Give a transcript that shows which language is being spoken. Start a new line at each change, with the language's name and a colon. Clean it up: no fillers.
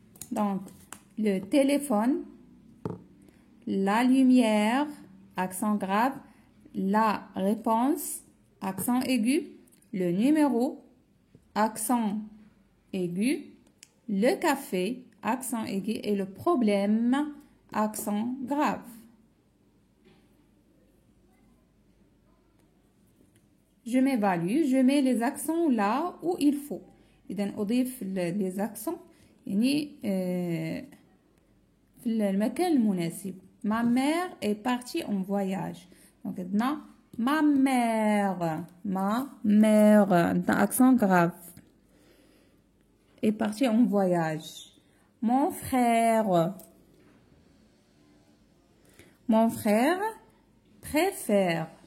French: Donc, le téléphone, la lumière, accent grave, la réponse, accent aigu, le numéro, accent aigu, le café, accent aigu et le problème, accent grave. Je m'évalue, je mets les accents là où il faut.
Arabic: إذا أضيف
French: les accents
Arabic: يعني في المكان المناسب.
French: Ma mère est partie en voyage. Donc
Arabic: عندنا
French: ma mère عندنا accent grave est partie en voyage. Mon frère préfère.